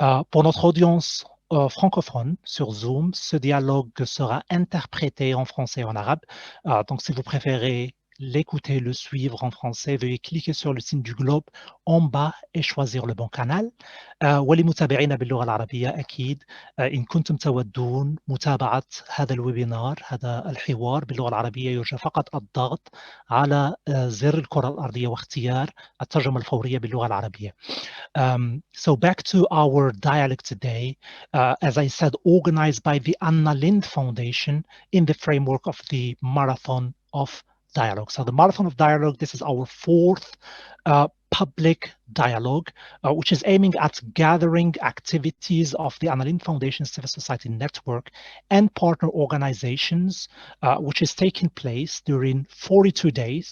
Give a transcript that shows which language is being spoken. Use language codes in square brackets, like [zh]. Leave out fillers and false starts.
[fr] Pour notre audience francophone sur Zoom, ce dialogue sera interprété en français et en arabe. Donc si vous préférez l'écouter, le suivre en français, veuillez cliquer sur le signe du globe en bas et choisir le bon canal. [ar] ولمتابعينا باللغة العربية أكيد إن كنتم تودون متابعة هذا الويبينار، هذا الحوار باللغة العربية، يرجى فقط الضغط على زر الكرة الأرضية واختيار الترجمة الفورية باللغة العربية. [en] So back to our dialogue today, as I said, organized by the Anna Lindh Foundation in the framework of the Marathon of Dialogue. So the Marathon of Dialogue, this is our fourth public dialogue, which is aiming at gathering activities of the Anna Lindh Foundation Civil Society Network and partner organizations, which is taking place during 42 days.